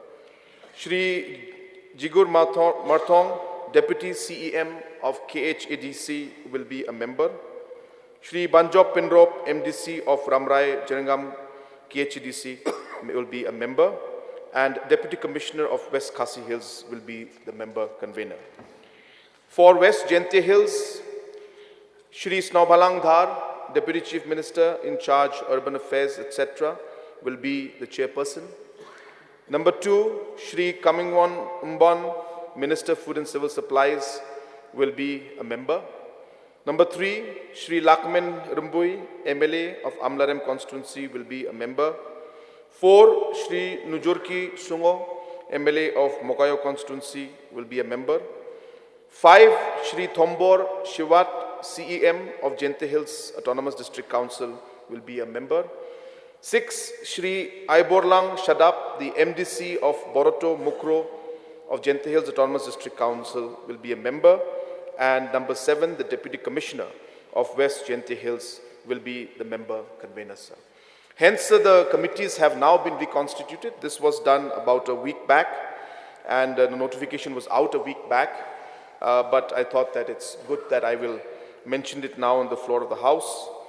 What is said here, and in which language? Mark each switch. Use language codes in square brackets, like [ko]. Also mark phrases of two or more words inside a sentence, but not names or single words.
[en] Shri Jigur Marthong, Deputy CEM of KHADC, will be a member. Shri Banjop Pinrop, MDC of Ramrai Janangam KHADC, will be a member. And Deputy Commissioner of West Khasi Hills will be the member convener. For West Jente Hills, Shri Sniawbhalang Dhar, Deputy Chief Minister in charge Urban Affairs, etc., will be the chairperson. Number 2, Shri Kamingwon Umban, Minister Food and Civil Supplies, will be a member. Number 3, Shri Lakmen Rumbui, MLA of Amlarem constituency, will be a member. 4, Shri Nujurki Sungo, MLA of Mokayo constituency, will be a member. 5, Shri Thombor Shivat, CEM of Jente Hills Autonomous District Council, will be a member. 6, Shri Aiborlang Shadap, the MDC of Boroto Mukro of Jente Hills Autonomous District Council, will be a member. And number 7, the Deputy Commissioner of West Jente Hills will be the member convener, sir. Hence, the committees have now been reconstituted. This was done about a week back, and the notification was out a week back. But I thought that it's good that I will mention it now on the floor of the House.